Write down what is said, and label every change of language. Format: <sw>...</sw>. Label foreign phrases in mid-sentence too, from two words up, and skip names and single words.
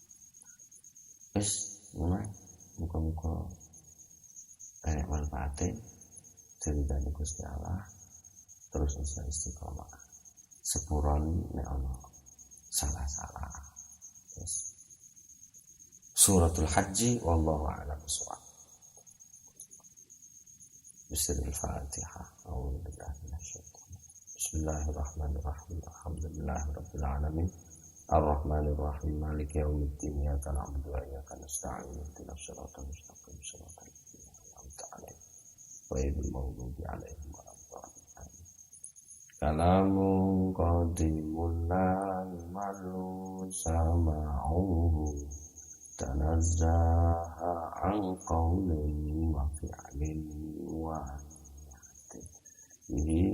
<jv>Wis mulai muga-muga banyak manfaate dari Gusti Allah terus bisa istiqomah. Sepuron nek ana salah-salah.</jv> <ar>Yes. سورة الحج والله أعلم بالصواب. Bismillahirrahmanirrahim. أعوذ بالله من الشيطان بسم الله الرحمن الرحيم. الحمد لله رب العالمين. الرحمن الرحيم مالك يوم الدين. إياك نعبد وإياك نستعين اهدنا الصراط المستقيم. صراط الذين أنعمت عليهم غير المغضوب عليهم ولا الضالين. كلام قديم لا يمل سماعه تنزه عن قول وفعل وبه</ar>